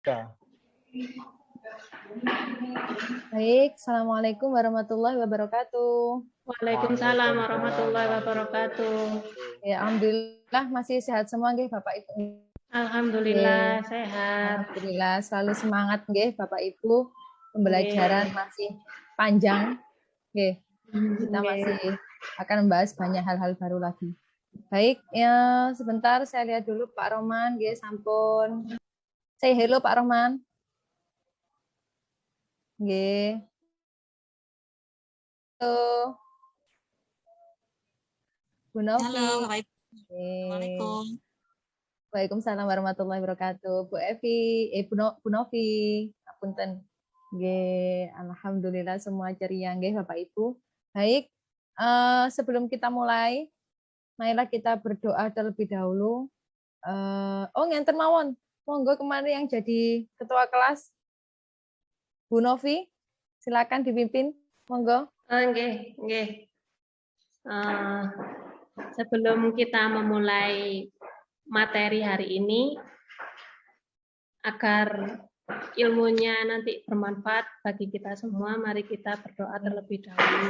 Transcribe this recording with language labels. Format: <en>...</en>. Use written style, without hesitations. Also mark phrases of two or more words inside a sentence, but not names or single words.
<id>Ya. Baik,</id> <ar>السلام عليكم ورحمة الله وبركاته. وعليكم السلام ورحمة الله وبركاته.</ar> <id>Ya, alhamdulillah masih sehat semua nggih Bapak Ibu. Alhamdulillah sehat. Alhamdulillah selalu semangat nggih Bapak Ibu. Pembelajaran masih panjang.</id> <jv>Nggih.</jv> <id>Kita masih akan membahas banyak hal-hal baru lagi. Baik, ya sebentar saya lihat dulu Pak Roman</id> <jv>nggih sampun.</jv> <en>Say hello</en> <id>Pak Roman. Nggih. Halo. Bu Novi. Halo,</id> <ar>السلام عليكم. وعليكم السلام ورحمة الله وبركاته.</ar> <id>Bu Evi, Bu Novi, apunten.</id> <jv>Nggih,</jv> <id>alhamdulillah semua ceria nggih Bapak Ibu. Baik, sebelum kita mulai, marilah kita berdoa terlebih dahulu.</id> <jv>Ngenten mawon.</jv> <id>Monggo kemarin yang jadi ketua kelas. Bu Novi, silakan dipimpin.</id> <jv>Monggo. Nggih.</jv> <id>Sebelum kita memulai materi hari ini, agar ilmunya nanti bermanfaat bagi kita semua, mari kita berdoa terlebih dahulu.</id>